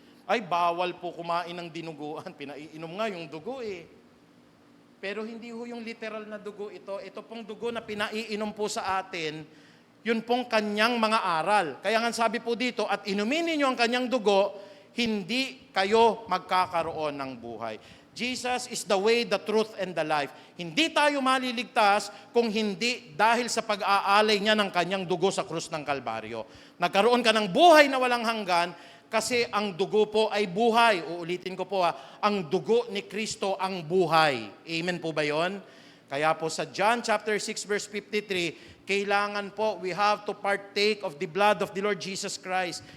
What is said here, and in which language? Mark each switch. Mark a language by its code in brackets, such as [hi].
[tl] Ay, bawal po kumain ng dinuguan. Pinaiinom nga yung dugo eh. Pero hindi ho yung literal na dugo ito. Ito pong dugo na pinaiinom po sa atin, yun pong kanyang mga aral. Kaya nga sabi po dito, at inumin ninyo ang kanyang dugo, hindi kayo magkakaroon ng buhay. [en] Jesus is the way, the truth, and the life. [tl] Hindi tayo maliligtas kung hindi dahil sa pag-aalay niya ng kanyang dugo sa krus ng Kalbaryo. Nagkaroon ka ng buhay na walang hanggan, kasi ang dugo po ay buhay. Uulitin ko po ang dugo ni Kristo ang buhay. Amen po ba yon? Kaya po sa John chapter 6 verse 53, kailangan po [en] we have to partake of the blood of the Lord Jesus Christ.